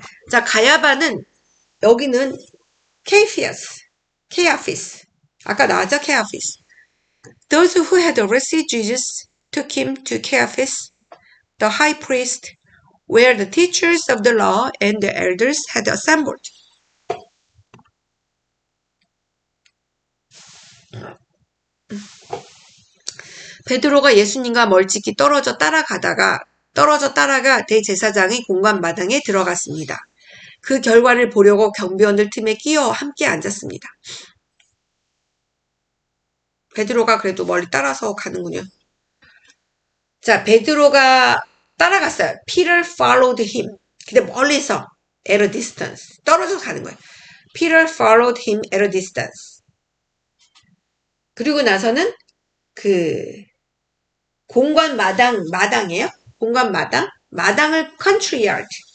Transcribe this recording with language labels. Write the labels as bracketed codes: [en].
[ko] 자, 가야바는 여기는 케아피스. 아까 나왔죠? 케아피스. [en] Those who had arrested Jesus took him to Caiaphas, the high priest, where the teachers of the law and the elders had assembled. [ko] 베드로가 예수님과 멀찍이 떨어져 따라가 대제사장의 공관마당에 들어갔습니다. 그 결과를 보려고 경비원들 틈에 끼어 함께 앉았습니다. 베드로가 그래도 멀리 따라서 가는군요. 자, 베드로가 따라갔어요. [en] Peter followed him. [ko] 근데 멀리서 [en] at a distance. [ko] 떨어져서 가는 거예요. [en] Peter followed him at a distance. [ko] 그리고 나서는 그 공관 마당이에요? 공관 마당을 [en] country yard.